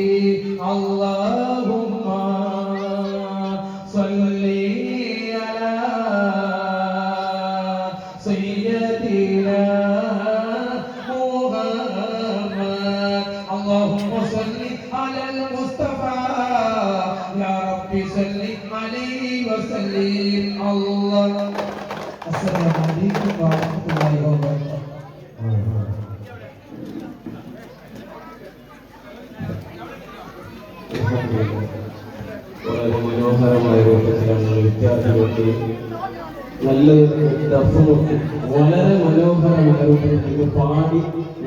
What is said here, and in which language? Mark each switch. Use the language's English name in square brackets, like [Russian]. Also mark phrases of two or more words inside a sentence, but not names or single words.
[Arabic] اللهم صل على سيدنا محمد اللهم صل على المصطفى يا رب صل عليه وسلم الله. السلام عليكم ورحمة الله وبركاته. [Malayalam] വളരെ മനോഹരമായ രൂപത്തിലാണ് വിദ്യാർത്ഥികൾക്ക് നല്ലൊരു ദഫ്മുട്ട് വളരെ മനോഹരമായ രൂപത്തിൽ പാടി